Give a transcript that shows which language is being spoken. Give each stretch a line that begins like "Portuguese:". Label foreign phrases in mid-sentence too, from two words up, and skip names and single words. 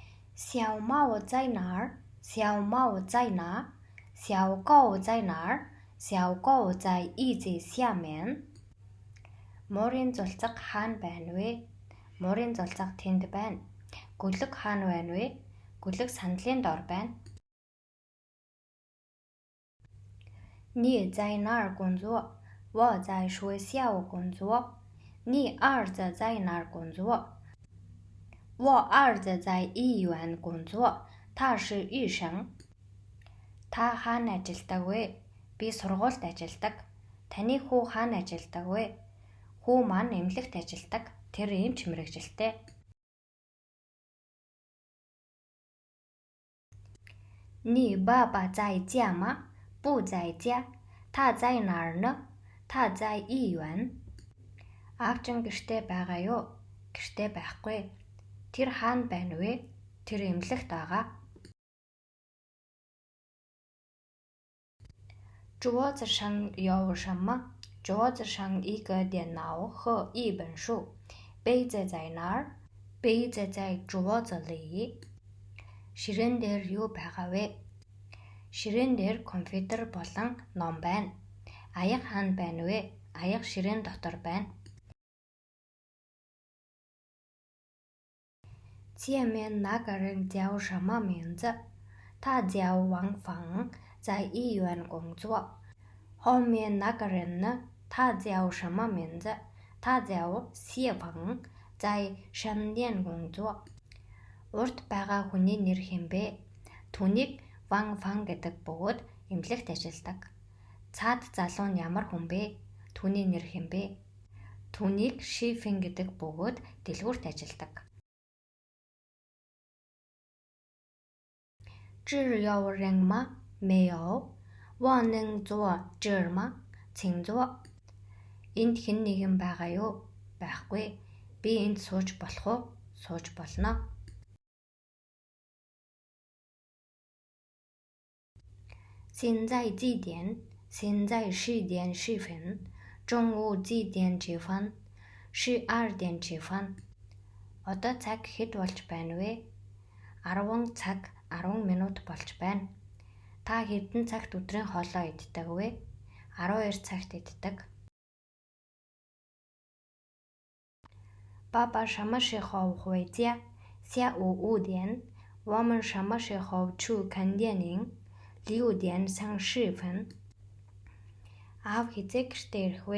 Chinese: 小猫在哪儿？小猫在哪？小狗在哪儿？小狗在椅子下面。
Mongolian: Морийн зулцаг хаана байна вэ? Морийн зулцаг тэнд байна. Гөлөг хаана байна вэ? Гөлөг сандлын дор байна.
Chinese: 你在哪儿工作？我在学校工作。你儿子在哪儿工作？我儿子在医院工作。他是医生。
Mongolian: Та хаана ажилладаг вэ? Би сургуульд ажилладаг. Таны хүү хаана ажилладаг вэ? Хүү маань эмнэлэгт ажилладаг. Тэр эмч мэргэжилтэй.
Chinese: 你爸爸在家吗？不在家。他在哪儿呢？他在医院。
Mongolian: Аав чинь гэртээ байгаа юу? Гэртээ байхгүй. Тэр хаана байна вэ? Тэр эмнэлэгт байгаа.
Chinese: 桌子上有什么？桌子上一个电脑和一本书。杯子在哪儿？杯子在桌子里。
Mongolian: Ширээн дээр юу байгаа вэ? Ширээн дээр компьютер болон ном байна. Аяга хаана байна вэ? Аяга ширээн дотор байна.
Chinese: 前面那个人叫什么名字？他叫王芳，在医院工作。后面那个人呢？他叫什么名字？他叫谢鹏，在商店工作。
Mongolian: Урд байгаа хүний нэр хэн бэ? Түүнийг Ван Фан гэдэг бөгөөд эмнэлэгт ажилладаг. Цаад залуу нь ямар хүн бэ? Түүний нэр хэн бэ? Түүнийг Ши Фэн гэдэг бөгөөд дэлгүүрт ажилладаг.
Chinese: 这有人吗？没有。我能坐这儿吗？请坐。
Mongolian: Энд хэн нэгэн байгаа юу? Байхгүй. Би энд сууж болох уу? Сууж болно.
Chinese: 现在几点？现在10点10分。中午几点吃饭？12点吃饭。
Mongolian: Одоо цаг хэд болж байна вэ? 10 цаг 10 минут болж байна. Та хэдэн цагт өдрийн хоолоо иддэг вэ? 12 цагт иддэг.
Chinese: 爸爸什么时候回家？下午5点。我们什么时候去看电影？6点30分.
Mongolian: Аав хизээ гэртээ ирэх вэ?